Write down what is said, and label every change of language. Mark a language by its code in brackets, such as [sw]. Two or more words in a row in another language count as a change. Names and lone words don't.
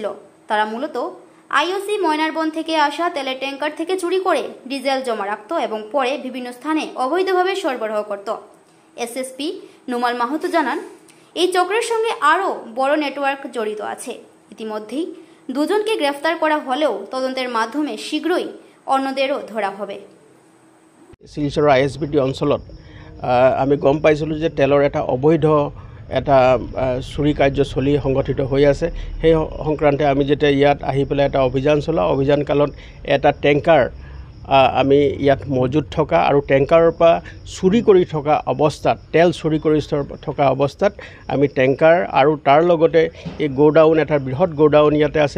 [bn] তারা মূলত আইওসি ময়নারবন থেকে আসা তেলের ট্যাঙ্কার থেকে চুরি করে ডিজেল জমা রাখত এবং পরে বিভিন্ন স্থানে অবৈধভাবে সরবরাহ করত। এসএসপি নোমাল মাহাতো জানান, এই চক্রের সঙ্গে আরও বড় নেটওয়ার্ক জড়িত আছে। ইতিমধ্যেই 2 জনকে গ্রেফতার করা হলেও তদন্তের মাধ্যমে শীঘ্রই অন্যদেরও ধরা হবে। [as] শিলচৰ আইএসবিটি অঞ্চলত আমি গম পাইছিলোঁ যে তেলৰ এটা অবৈধ এটা চুৰি কাৰ্য চলি সংগঠিত হৈ আছে। সেই সংক্ৰান্তে আমি যেতিয়া ইয়াত আহি পেলাই এটা অভিযান চলাওঁ, অভিযান কালত এটা ট্যাঙ্কাৰ আমি ইয়াত মজুত থকা আৰু ট্যাঙ্কাৰৰ পৰা চুৰি কৰি থকা অৱস্থাত, তেল চুৰি কৰি থকা অৱস্থাত আমি ট্যাঙ্কাৰ আৰু তাৰ লগতে এই গোডাউন, এটা বৃহৎ গোডাউন ইয়াতে আছে।